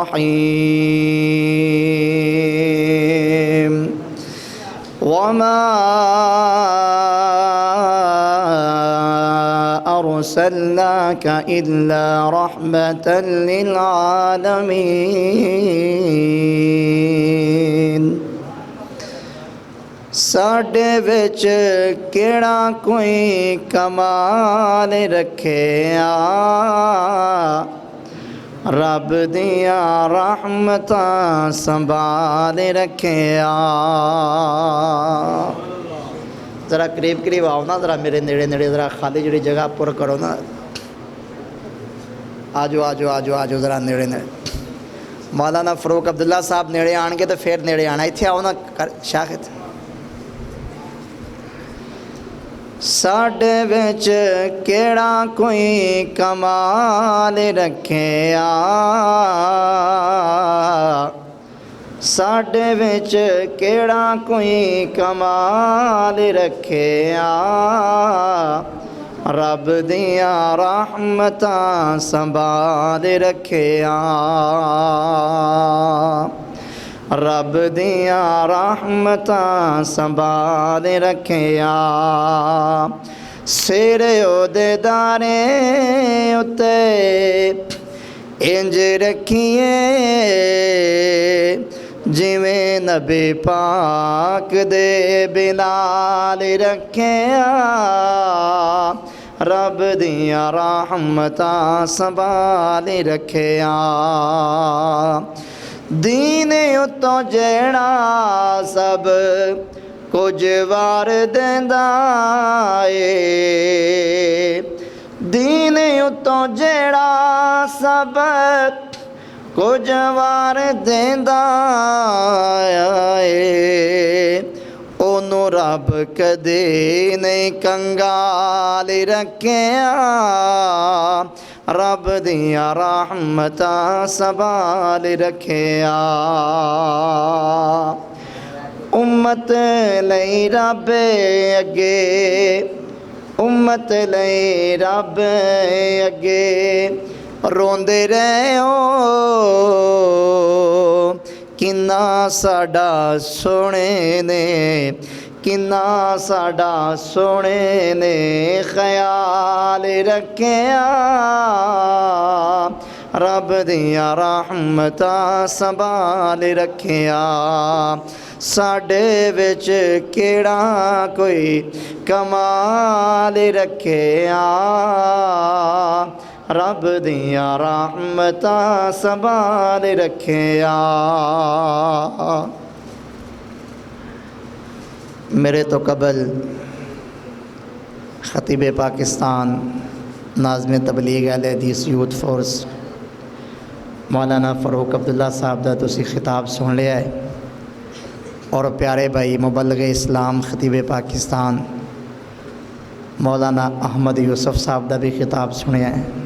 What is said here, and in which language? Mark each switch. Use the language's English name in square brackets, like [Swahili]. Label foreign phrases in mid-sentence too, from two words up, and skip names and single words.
[Arabic] الرحيم وما أرسلناك إلا رحمة للعالمين [Punjabi] ساڈے وچ کیڑا کوئی کمال رکھیا رب دیاں رحمتاں سنبھال رکھیا ذرا قریب قریب آؤ نا ذرا میرے نیڑے نیڑے ذرا خالی جڑی جگہ پر کرو نا آجو آجو آجو آجو ذرا نیڑے نیڑے مولانا فاروق عبداللہ صاحب نیڑے آن کے تو پھر نیڑے آنا ایتھے آؤ نا شاخت ساڈے وچ کیڑا کوئی کمال رکھیا ساڈے وچ کیڑا کوئی کمال رکھیا رب دیاں رحمتاں سنبھال رکھیا رب دیاں رحمتاں سنبھال رکھیا سیرے اودے دارے اتے انج رکھیے جویں نبی پاک دے بلال رکھیا رب دیاں رحمتاں سنبھال رکھیا دین اتوں جیڑا سب کچھ وار دیندا اے دین اتوں جیڑا سب کچھ وار دیندا اے اونوں رب کدے نہیں کنگال رکھیا رب دیاں رحمتاں سنبھال رکھیا امت لئی رب اگے امت لئی رب اگے روندے رہو کنا ساڈا سونے نے کنا ساڈا سونے نے خیال رکھیا رب دیاں رحمتاں سنبھال رکھیا ساڈے وچ کیڑا کوئی کمال رکھیا رب دیاں رحمتاں سنبھال رکھیا۔ میرے تو قبل خطیب پاکستان ناظم تبلیغ اہل حدیث یوتھ فورس مولانا فاروق عبداللہ صاحب دا تسی خطاب سن لیا ہے، اور پیارے بھائی مبلغ اسلام خطیب پاکستان مولانا احمد یوسف صاحب دا بھی خطاب سنیا ہے،